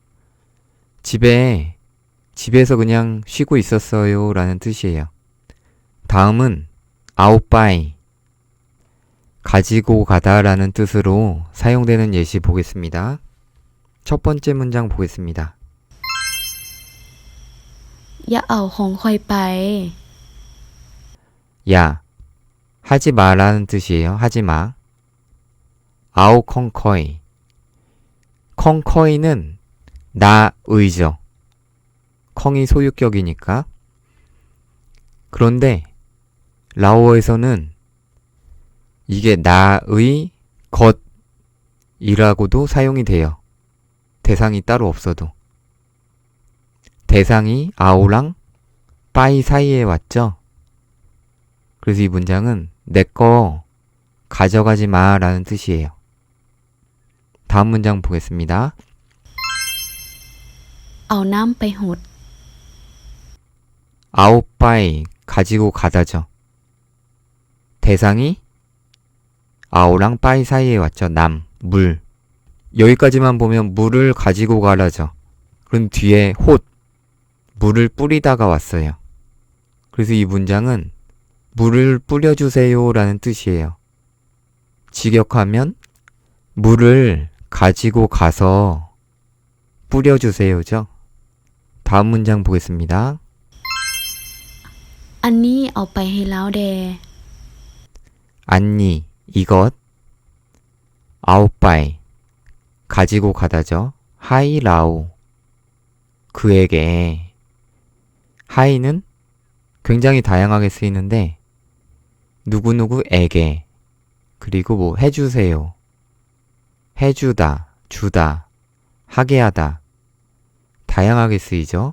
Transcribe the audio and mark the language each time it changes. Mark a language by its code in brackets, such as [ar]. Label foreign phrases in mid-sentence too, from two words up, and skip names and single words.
[ko] 집에서 그냥 쉬고 있었어요 라는 뜻이에요. 다음은 아오빠이 가지고 가다 라는 뜻으로 사용되는 예시 보겠습니다. 첫 번째 문장 보겠습니다. [lo] ຢ່າເອົາຂອງຂ້ອຍໄປ [ko] 야, 하지 마라는 뜻이에요. 하지 마. [lo] ເອົາ ຂອງຂ້ອຍ. [ko] 컹커이는 나의죠. 컹이 소유격이니까. 그런데 라오어에서는 이게 나의 것이라고도 사용이 돼요. 대상이 따로 없어도. 대상이 아오랑 빠이 사이에 왔죠. 그래서 이 문장은 내 거 가져가지 마 라는 뜻이에요. 다음 문장 보겠습니다. [lo] ເອົານ້ຳໄປຫົດ [ko] 아오빠이 가지고 가다죠. 대상이 아오랑 빠이 사이에 왔죠. 남, 물. 여기까지만 보면 물을 가지고 가라죠. 그럼 뒤에 홑, 물을 뿌리다가 왔어요. 그래서 이 문장은 물을 뿌려주세요 라는 뜻이에요. 직역하면 물을 가지고 가서 뿌려주세요죠. 다음 문장 보겠습니다. [lo] ອັນນີ້ເອົາໄປໃຫ້ແລ້ວແດ [ko] 안니, 이것. 아오빠이, 가지고 가다죠. 하이라오, 그에게. 하이는 굉장히 다양하게 쓰이는데 누구누구에게, 그리고 뭐 해주세요, 해주다, 주다, 하게 하다, 다양하게 쓰이죠.